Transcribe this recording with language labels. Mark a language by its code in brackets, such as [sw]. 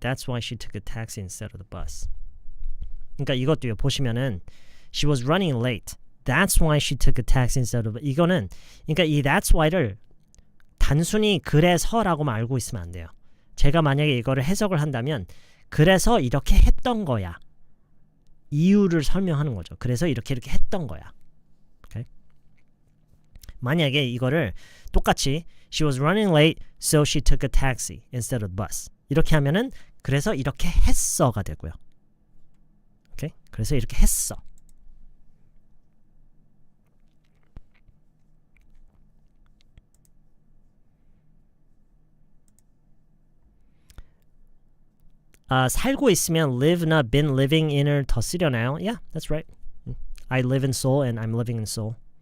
[en] That's why she took a taxi instead of the bus. [ko] 그러니까 이것도요. 보시면은 [en] she was running late. That's why she took a taxi instead of [ko] 이거는 그러니까 이 that's why를 단순히 그래서라고만 알고 있으면 안 돼요. 제가 만약에 이거를 해석을 한다면 그래서 이렇게 했던 거야. 이유를 설명하는 거죠. 그래서 이렇게 했던 거야. [en] Okay? [ko] 만약에 이거를 똑같이 [en] she was running late so she took a taxi instead of the bus. [ko] 이렇게 하면은 그래서 이렇게 했어가 되고요. 오케이? 그래서 이렇게 했어. 살고 있으면 live나 been living in을 더 쓰려나요? [en] Yeah, that's right. I live in Seoul and I'm living in Seoul.